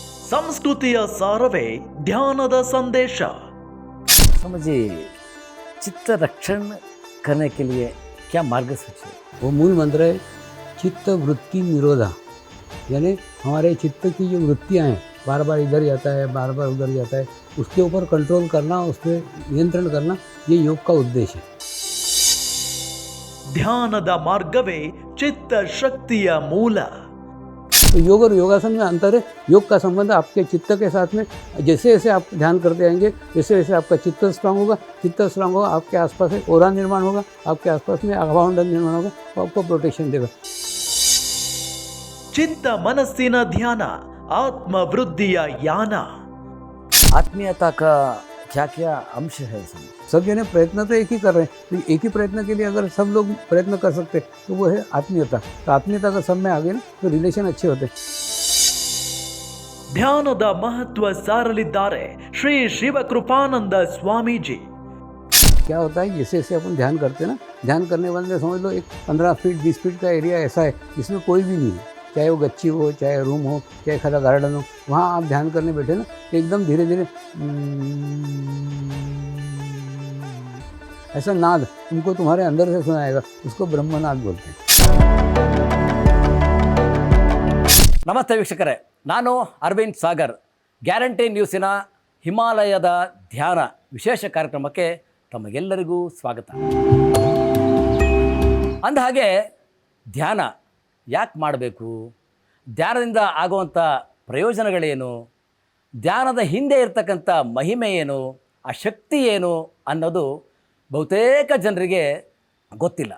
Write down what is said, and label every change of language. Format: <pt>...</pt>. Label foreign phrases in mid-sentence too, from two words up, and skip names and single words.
<kn>ಸಂಸ್ಕೃತಿಯ ಸಾರವೇ ಧ್ಯಾನದ ಸಂದೇಶ.</kn> <hi>समझिए चित्त रक्षण करने के लिए क्या मार्गसूची है? वो मूल मंत्र है</hi> <sa>चित्त वृत्ति निरोधा,</sa> <hi>यानी हमारे चित्त की जो वृत्तियाँ हैं बार बार इधर जाता है बार बार उधर जाता है, उसके ऊपर कंट्रोल करना, उस पर नियंत्रण करना, ये योग का उद्देश्य है.</hi> <kn>ಧ್ಯಾನದ ಮಾರ್ಗವೇ ಚಿತ್ತ ಶಕ್ತಿಯ ಮೂಲ.</kn> <hi>तो योग और योगासन में अंतर है. योग का संबंध आपके चित्त के साथ में, जैसे जैसे आप ध्यान करते जाएंगे वैसे वैसे आपका चित्त स्ट्रांग होगा. चित्त स्ट्रांग होगा, आपके आसपास एक ओरा निर्माण होगा, आपके आसपास में आभामंडल निर्माण होगा, वो आपको प्रोटेक्शन देगा.</hi> <kn>ಚಿತ್ತ ಮನಸ್ಸಿನ ಧ್ಯಾನ ಆತ್ಮ ವೃದ್ಧಿಯ ಯಾನ.</kn> <hi>आत्मीयता का क्या क्या अंश है इसमें? सब जने प्रयत्न तो एक ही कर रहे हैं, तो एक ही प्रयत्न के लिए अगर सब लोग प्रयत्न कर सकते तो वो है आत्मीयता. तो आत्मीयता अगर सब में आ गई ना तो रिलेशन अच्छे होते.</hi> <kn>ಧ್ಯಾನದ ಮಹತ್ವ ಸಾರಲಿದ್ದಾರೆ ಶ್ರೀ ಶಿವಕೃಪಾನಂದ ಸ್ವಾಮೀಜಿ.</kn> <hi>क्या होता है, जैसे जैसे अपन ध्यान करते हैं ना, ध्यान करने वाले समझ लो एक 15 फीट 20 फीट का एरिया ऐसा है जिसमें कोई भी नहीं है, चाहे वो गच्ची हो, चाहे रूम हो, चाहे खादा गार्डन हो, वहाँ आप ध्यान करने बैठे ना एकदम धीरे धीरे ऐसा नाद तुमको तुम्हारे अंदर से सुनाएगा, उसको ब्रह्मनाद बोलते हैं.</hi> <kn>ನಮಸ್ತೆ ವೀಕ್ಷಕರೇ, ನಾನು ಅರವಿಂದ್ ಸಾಗರ್. ಗ್ಯಾರಂಟಿ ನ್ಯೂಸಿನ ಹಿಮಾಲಯದ ಧ್ಯಾನ ವಿಶೇಷ ಕಾರ್ಯಕ್ರಮಕ್ಕೆ ತಮಗೆಲ್ಲರಿಗೂ ಸ್ವಾಗತ. ಅಂದಹಾಗೆ ಧ್ಯಾನ ಯಾಕೆ ಮಾಡಬೇಕು, ಧ್ಯಾನದಿಂದ ಆಗುವಂಥ ಪ್ರಯೋಜನಗಳೇನು, ಧ್ಯಾನದ ಹಿಂದೆ ಇರತಕ್ಕಂಥ ಮಹಿಮೆ ಏನು, ಆ ಶಕ್ತಿ ಏನು ಅನ್ನೋದು ಬಹುತೇಕ ಜನರಿಗೆ ಗೊತ್ತಿಲ್ಲ.</kn>